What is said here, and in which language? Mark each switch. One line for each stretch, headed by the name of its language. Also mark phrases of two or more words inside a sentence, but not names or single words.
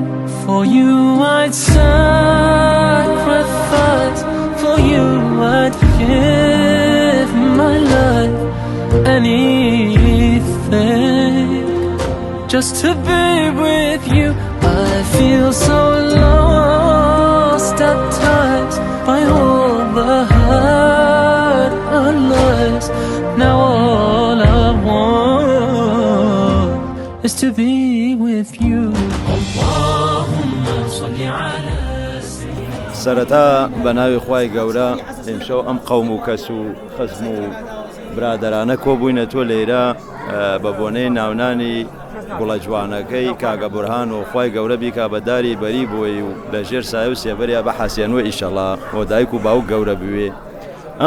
English: For you I'd sacrifice, for you I'd give my life, anything, just to be with you. I feel so lost at times by all the hurt and lies. Now all I want is to be with you.
Arabic: اللهم صل على
Central Kurdish: سەرەتا بە ناوی خوای گەورە ئێمشەو ئەم قەوم و کەس و خەزم و برادەرانە کۆبووینە تۆ لێرە بە بۆنەی ناونانی گوڵە جوانەکەی کاگە بورهان و خوای گەورە بیکا بەداری بەری بۆی و لە ژێر سایە و سێبەریا بە حەسێنوە ئیشەڵا بۆ دایک و باوک گەورە بوێ ئەم